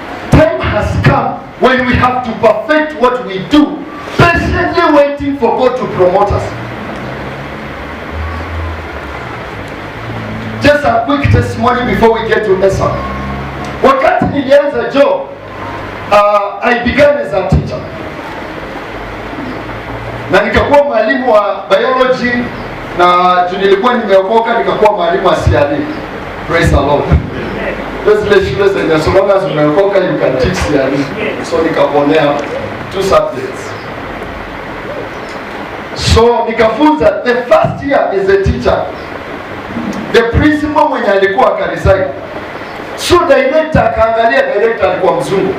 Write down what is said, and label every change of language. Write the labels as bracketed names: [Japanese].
[English] Time has come when we have to perfect what we do, patiently waiting for God to promote us. Just a quick testimony before we get to Esau. [Swahili] Wakati nilianza job, [English] I began as a teacher. [Swahili] Na nikakuwa mwalimu wa biology, na nilikuwa nimeokoka nikakuwa mwalimu wa [English] CRE. Praise the Lord. Those [Swahili] shule zenye [English] as long as [Swahili] umeokoka [English] you can teach CRE. So [Swahili] nikaponea [English] 2 subjects. So [Swahili] nikafunza [English] the first year as a teacher. The principal [Swahili] mwenye alikuwa akaresign. [English] So director [Swahili] akaangalia, director alikuwa mzungu.